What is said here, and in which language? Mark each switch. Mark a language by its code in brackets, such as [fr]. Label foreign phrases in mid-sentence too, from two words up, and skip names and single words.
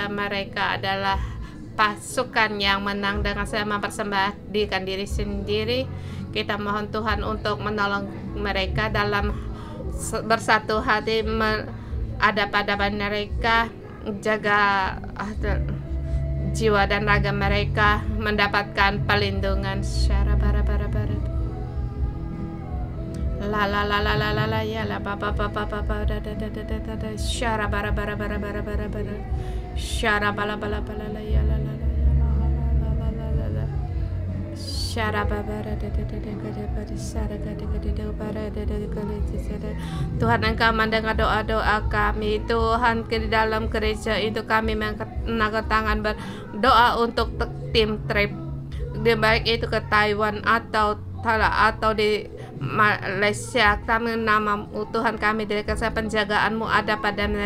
[id] Mereka adalah pasukan yang menang dengan saya mempersembahkan diri sendiri. Kita mohon Tuhan untuk menolong mereka dalam bersatu hati, ada pada mereka, jaga jiwa dan raga mereka mendapatkan perlindungan. La la la la la la la ya la pa pa pa pa pa pa da da da da da da da shara bara bara bara bara bara bara shara bala bala bala la ya la la la la la la la la shara bara da da da da da da shara da da da da bara da da da. Tuhan, Engkau mendengar doa-doa kami. Tuhan, di dalam gereja itu kami mengangkat tangan berdoa untuk tim trip, baik itu ke Taiwan atau di Malaysia. Kami nama Tuhan, kami diberikan penjagaan-Mu ada pada mereka.